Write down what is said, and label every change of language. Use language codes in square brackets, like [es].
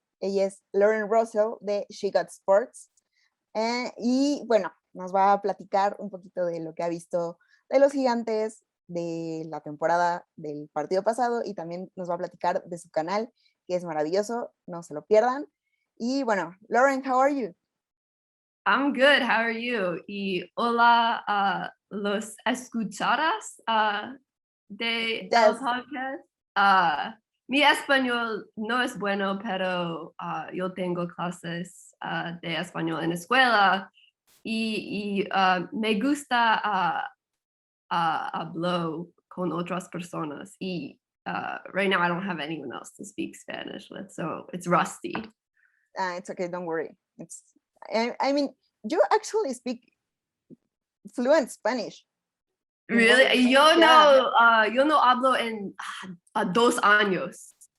[es] Ella es Lauren Russell de SheGotSports. Y bueno, nos va a platicar un poquito de lo que ha visto de los Gigantes, de la temporada del partido pasado, y también nos va a platicar de su canal, que es maravilloso, no se lo pierdan. Y bueno, [en] Lauren, how are you? I'm good. How are you? [es] Y hola, los escuchadas de el podcast. Mi español no es bueno, pero yo tengo clases de español en la escuela y me gusta hablar con otras personas. [en] Y right now I don't have anyone else to speak Spanish with, so it's rusty. It's okay, don't worry. I mean, you actually speak fluent Spanish. [es] Really? Yo no hablo en 2 años.